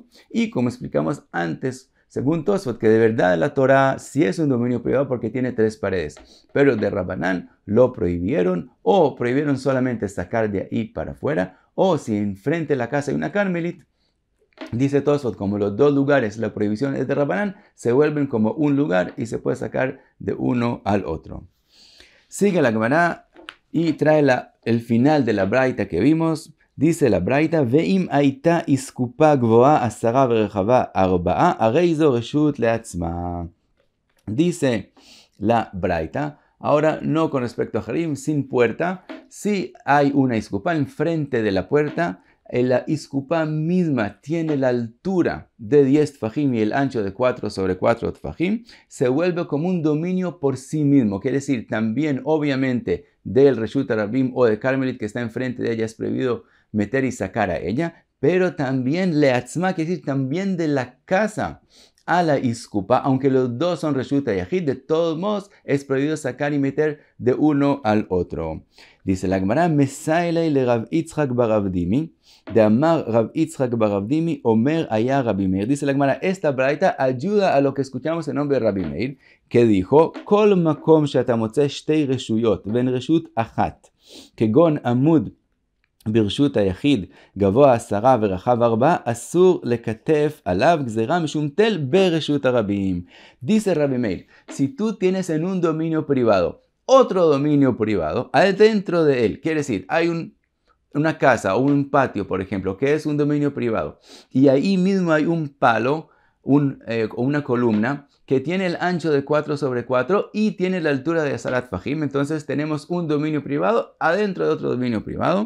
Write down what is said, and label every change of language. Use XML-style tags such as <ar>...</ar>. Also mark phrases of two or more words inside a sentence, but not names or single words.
<es>Y como explicamos antes, según Tosfot, que de verdad la Torah sí es un dominio privado porque tiene 3 paredes, pero de Rabbanán lo prohibieron o prohibieron solamente sacar de ahí para afuera, o si enfrente de la casa hay una Carmelit, dice Tosfot, como los 2 lugares, la prohibición es de Rabbanán, se vuelven como un lugar y se puede sacar de uno al otro. Sigue la Gemara y trae el final de la braita que vimos. Dice la braita,</es> <he>ואם הייתה איסקופה גבוהה עשרה ורחבה ארבעה הרי זו רשות לעצמה.</he> <es>Dice la braita, ahora no con respecto a Harim, sin puerta, si hay una iskupa enfrente de la puerta, la iskupá misma tiene la altura de 10 tfajim y el ancho de 4 sobre 4 tfajim, se vuelve como un dominio por sí mismo. Quiere decir, también obviamente del</es> <he>רשות רבים</he> <es>o de Carmelit que está enfrente de ella es prohibido meter y sacar a ella, pero también leatzma, quiere decir también de la casa a la iskupá, aunque los 2 son</es> <he>רשות יחיד,</he> <es>de todos modos es prohibido sacar y meter de uno al otro. Dice la Gemara,</es> <arc>מסייעא ליה רב יצחק בר רב דימי דאמר רב יצחק בר רב דימי אומר היה רבי מאיר.</arc> <es>Dice la Gemara, esta braita ayuda a lo que escuchamos en nombre de Rabbi Meir, que dijo,</es> <he>כל מקום שאתה מוצא שתי רשויות בין רשות אחת כגון עמוד ברשות היחיד גבוה 10 ורחב 4, אסור לקטף עליו גזירה משום תל ברשות הרבים.</he> <es>Dice Rabbi Meir, si tú tienes en un dominio privado otro dominio privado, adentro de él, quiere decir, hay una casa o un patio, por ejemplo, que es un dominio privado, y ahí mismo hay un palo o una columna que tiene el ancho de 4 sobre 4 y tiene la altura de</es> <he>עשרה טפחים,</he> <es>entonces tenemos un dominio privado adentro de otro dominio privado.</es>